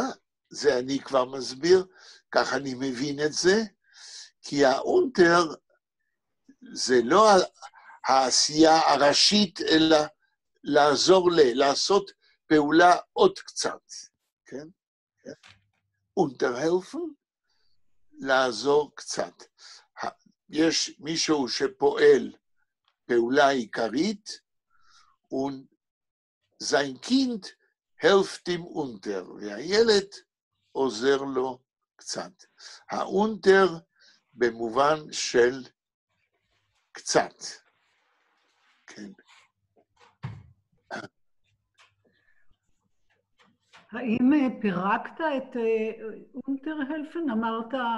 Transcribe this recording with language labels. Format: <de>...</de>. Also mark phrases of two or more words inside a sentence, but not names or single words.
<he>זה אני כבר מסביר, כך אני מבין את זה, כי האונטר זה לא העשייה הראשית, אלא לעזור לעשות פעולה עוד קצת, כן? unterhelfen, לעזור קצת. יש מישהו שפועל פעולה עיקרית,</he> <de>sein Kind hilft ihm unter,</de> <he>והילד עוזר לו קצת. האונטר במובן של קצת. כן. האם פירקת את</he> <de>unter helfen?</de> <he>אמרת</he>